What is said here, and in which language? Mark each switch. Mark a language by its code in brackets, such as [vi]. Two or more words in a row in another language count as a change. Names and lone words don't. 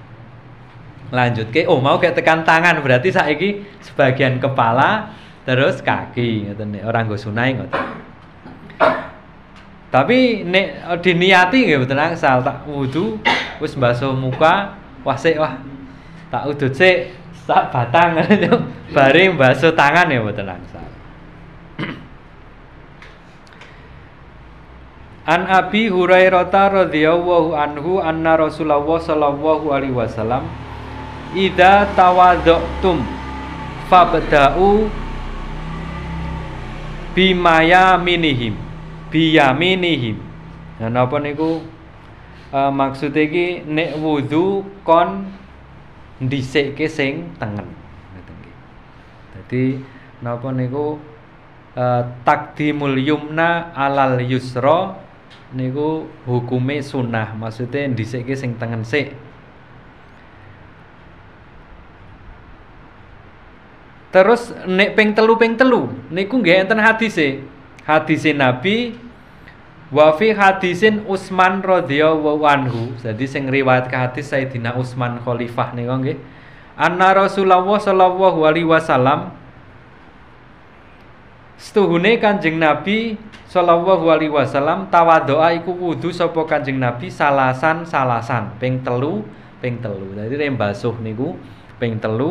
[jv] Oh mau kayak tekan tangan berarti saiki sebagian kepala terus kaki ngoten nek ora nggo sunai ngoten. Tapi nek diniati nggih mboten angsal tak wudu wis mbasuh muka, wah tak udut sik sak batang bare mbasuh tangan ya mboten angsal. [ar] عن أبي هريرة رضي الله عنه أن رسول الله صلى الله عليه وسلم إذا توضأتم فابدءوا بميامنكم. [jv] Nah napa niku maksud iki nek wudu kon ndhisikke sing tengen ngoten nggih. Dadi napa niku [ar] تقديم اليمنى على اليسرى [jv] niku hukume sunah, maksudnya ndhisikke sing tengen sik. Terus nek ping telu niku nggih enten hadise Nabi [ar] وفي حديث عثمان رضي الله عنه. [jv] Jadi sing riwayat ke hadis Sayyidina Utsman khalifah niku nggih. [ar] أن رسول الله صلى الله عليه وسلم [jv] setuhune Kanjeng Nabi [ar] صلى الله عليه وسلم [jv] tawaddoa iku wudu sapa Kanjeng Nabi salasan ping telu. Dadi nek mbasuh niku ping telu.